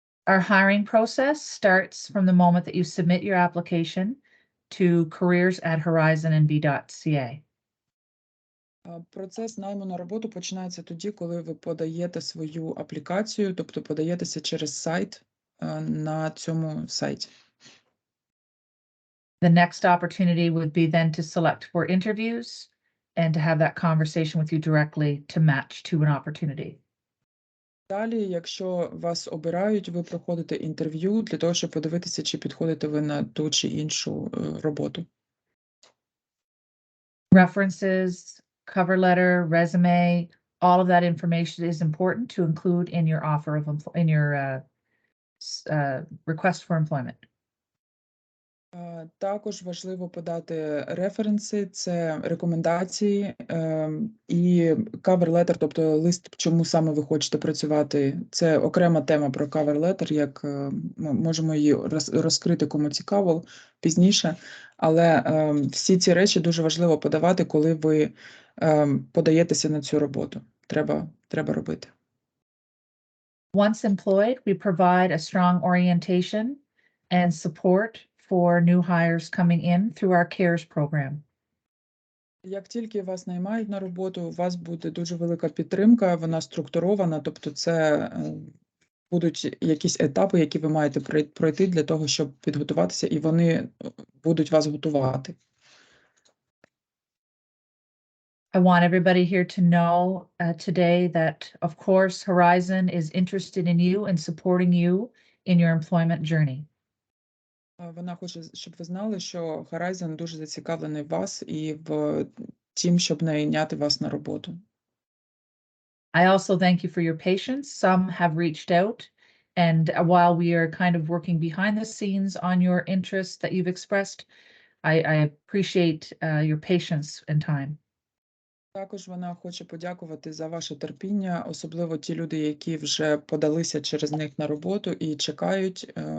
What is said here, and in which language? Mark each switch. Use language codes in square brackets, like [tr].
[en] Our hiring process starts from the moment that you submit your application to careers@horizonnb.ca. [uk] Процес найму на роботу починається тоді, коли ви подаєте свою аплікацію, тобто подаєтеся через сайт на цьому сайті. [en] The next opportunity would be then to select for interviews, and to have that conversation with you directly to match to an opportunity. [uk] Далі, якщо вас обирають, ви проходите інтерв'ю для того, щоб подивитися, чи підходите ви на ту чи іншу роботу. [en] References, cover letter, resume, all of that information is important to include in your offer of in your request for employment. [uk] Також важливо подати референси, це рекомендації і cover letter, тобто лист, чому саме ви хочете працювати. Це окрема тема про cover letter, як ми можемо її розкрити, кому цікаво, пізніше. Але всі ці речі дуже важливо подавати, коли ви подаєтеся на цю роботу. Треба робити. [en] Once employed, we provide a strong orientation and support for new hires coming in through our CARES program. [uk] Як тільки вас наймають на роботу, у вас буде дуже велика підтримка, вона структурована, тобто це будуть якісь етапи, які ви маєте пройти для того, щоб підготуватися, і вони будуть вас готувати. [en] I want everybody here to know today that, of course, Horizon is interested in you and supporting you in your employment journey. [uk] Вона хоче, щоб ви знали, що Horizon дуже зацікавлений в вас і в тім, щоб найняти вас на роботу. [en] I also thank you for your patience. Some have reached out, and while we are kind of working behind the scenes on your interests that you've expressed, I appreciate your patience and time. [uk] Також вона хоче подякувати за ваше терпіння, особливо ті люди, які вже подалися через них на роботу і чекають.